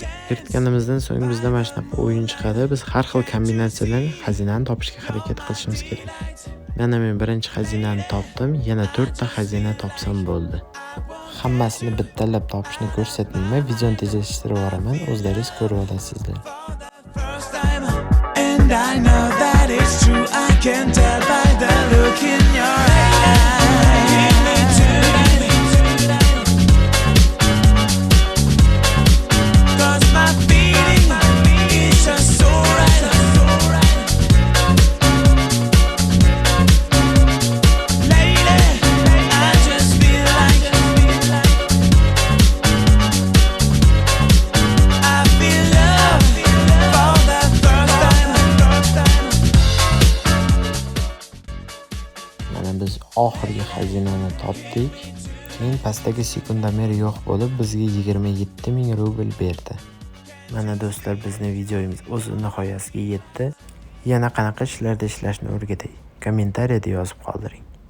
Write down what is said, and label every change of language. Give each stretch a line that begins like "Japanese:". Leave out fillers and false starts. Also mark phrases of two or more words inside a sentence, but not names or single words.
Uzbek: Kiritganimizdan so'ng bizda mana shunaqa o'yin chiqadi. Biz har xil kombinatsiyadan xazinani topishga harakat qilishimiz kerak. Mana men birinchi xazinani topdim, yana 4 ta xazina topsam bo'ldi. Hammasini bittalab topishni ko'rsatmayman, videoni tezlashtirib yuboraman, o'zlaringiz ko'rib olasizlar.
English: And I know that it's true, I can tell by the look in your eyes. Give me tonight, 'cause my feeling is just so right. Lately, I just feel like I feel love for the first time.
Uzbek: Biz oxirgi xazinani topdik. Keyin pastdagi sekundomer yo'q bo'lib, bizga 27 ming rubl berdi. Mana do'stlar, bizning videomiz o'z nihoyasiga yetdi. Yana qanaqa ishlarda ishlashni o'rgatay? Kommentariyada yozib qoldiring.